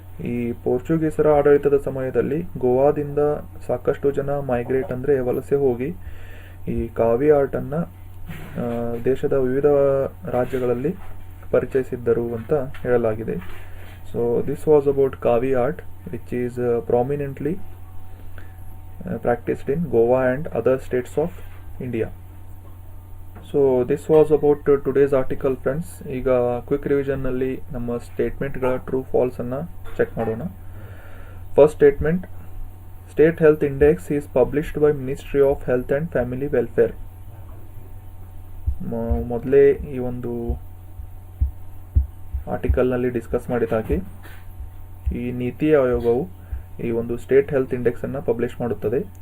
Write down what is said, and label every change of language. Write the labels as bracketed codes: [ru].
[kn] ಈ ಪೋರ್ಚುಗೀಸರ ಆಡಳಿತದ ಸಮಯದಲ್ಲಿ ಗೋವಾದಿಂದ ಸಾಕಷ್ಟು ಜನ ಮೈಗ್ರೇಟ್ ಅಂದರೆ ವಲಸೆ ಹೋಗಿ ಈ ಕಾವಿ ಆರ್ಟನ್ನು ದೇಶದ ವಿವಿಧ ರಾಜ್ಯಗಳಲ್ಲಿ ಪರಿಚಯಿಸಿದ್ದರು ಅಂತ ಹೇಳಲಾಗಿದೆ. [en] So this was about Kaavi art which is prominently practiced in Goa and other states of India. So this was about today's article, friends. [kn] ಈಗ ಕ್ವಿಕ್ ರಿವಿಷನ್ ನಲ್ಲಿ ನಮ್ಮ ಸ್ಟೇಟ್ಮೆಂಟ್ಗಳ ಟ್ರೂ ಫಾಲ್ಸ್ ಅನ್ನ ಚೆಕ್ ಮಾಡೋಣ. [en] First statement, state health index is published by ministry of health and family welfare. [kn] ಮೊದಲೇ ಈ ಒಂದು ಆರ್ಟಿಕಲ್ನಲ್ಲಿ discuss ಮಾಡಿದ ಹಾಗೆ ಈ ನೀತಿ ಆಯೋಗವು ಈ ಒಂದು ಸ್ಟೇಟ್ ಹೆಲ್ತ್ ಇಂಡೆಕ್ಸ್ ಅನ್ನು ಪಬ್ಲಿಷ್ ಮಾಡುತ್ತದೆ.